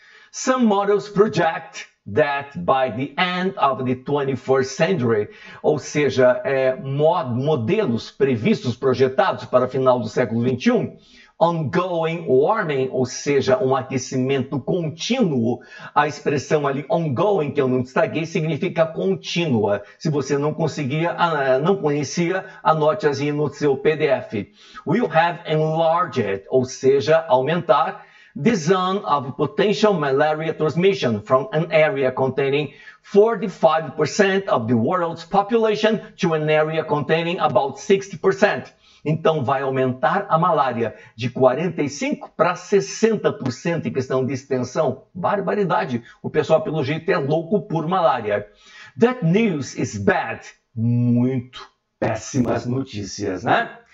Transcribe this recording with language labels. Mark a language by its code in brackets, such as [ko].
[en] Some models project that by the end of the 21st century, [pt] ou seja, modelos previstos, projetados para o final do século XXI, [en] ongoing warming, [pt] ou seja, um aquecimento contínuo. A expressão ali ongoing, que eu não destaquei, significa contínua. Se você não conhecia, anote-as no seu PDF. [en] Will have enlarged, [pt] ou seja, aumentar, [en] the zone of potential malaria transmission from an area containing 45% of the world's population to an area containing about 60%. [pt] Então, vai aumentar a malária de 45% para 60% em questão de extensão. Barbaridade. O pessoal, pelo jeito, é louco por malária. [en] That news is bad. [pt] Muito péssimas notícias, né?